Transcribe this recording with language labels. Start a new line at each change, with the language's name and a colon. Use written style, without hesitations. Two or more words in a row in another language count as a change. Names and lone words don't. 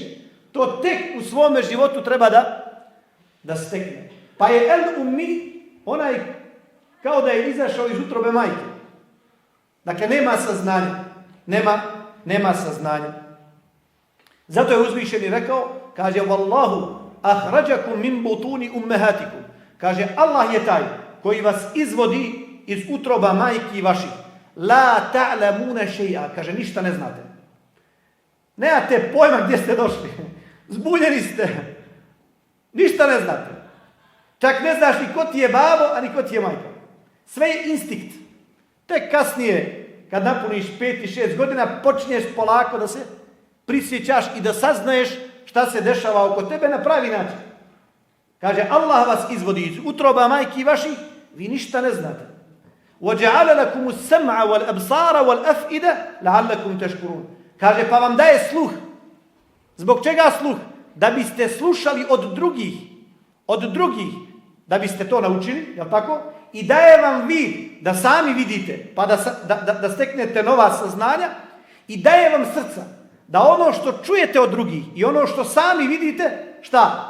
Bosnian: To tek u svome životu treba da stekne. Pa je el-ummi onaj kao da je izašao iz utrobe majke. Dakle, nema saznanja. Nema saznanja. Zato je uzvišeni rekao, kaže
Arabic: والله أخرجكم من بطون أمهاتكم.
Bosnian: Kaže, Allah je taj koji vas izvodi iz utroba majki vaših.
Arabic: لا تعلمون شيئا.
Bosnian: Kaže, ništa ne znate. Nemate pojma gdje ste došli. Zbunjeni ste. Ništa ne znate. Čak ne znaš ni ko ti je babo, a ni ko ti je majka. Sve je instinkt. Tek kasnije, kad napuniš 5 i 6 godina, počinješ polako da se prisjećaš i da saznaješ šta se dešava oko tebe na pravi način. Kaže, Allah vas izvodi iz utroba majki vaših, vi ništa ne znate.
Arabic: وَجَعَلَ لَكُمُ السَّمْعَ وَالْأَبْصَارَ وَالْأَفْئِدَ لَعَلَّكُمْ تَشْكُرُونَ.
Bosnian: Kaže, pa vam daje sluh. Zbog čega sluh? Da biste slušali od drugih, da biste to naučili, jel tako? I daje vam vid, da sami vidite, pa da steknete nova saznanja, i daje vam srca, da ono što čujete od drugih i ono što sami vidite, šta?